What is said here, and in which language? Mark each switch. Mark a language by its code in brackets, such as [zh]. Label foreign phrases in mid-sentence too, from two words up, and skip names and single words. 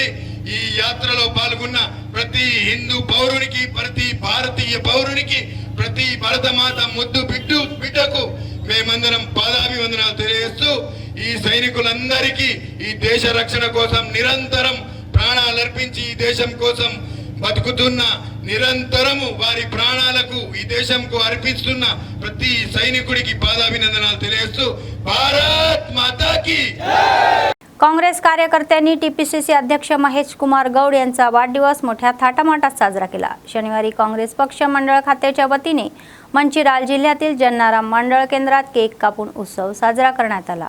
[te] ఈ యాత్రలో పాల్గొన్న ప్రతి హిందూ పౌరునికి, ప్రతి భారతీయ పౌరునికి, ప్రతి భారతమాత ముద్దు బిడ్డకు మేమందరం పాదాభివందనాలు తెలియజేస్తూ ఈ సైనికులందరికీ ఈ దేశ రక్షణ కోసం నిరంతరం ప్రాణాలర్పించి ఈ దేశం కోసం బతుకుతున్న, నిరంతరము వారి ప్రాణాలకు ఈ దేశంకు అర్పిస్తున్న ప్రతి సైనికుడికి పాదాభినందనాలు తెలియజేస్తూ [hi] भारत माता की. [mr] काँग्रेस कार्यकर्त्यांनी TPCC अध्यक्ष महेश कुमार गौड यांचा वाढदिवस मोठ्या थाटामाटात साजरा केला. शनिवारी काँग्रेस पक्ष मंडळ खात्याच्या वतीने मंचिराल जिल्ह्यातील जन्नाराम मंडळ केंद्रात केक कापून उत्सव साजरा करण्यात आला.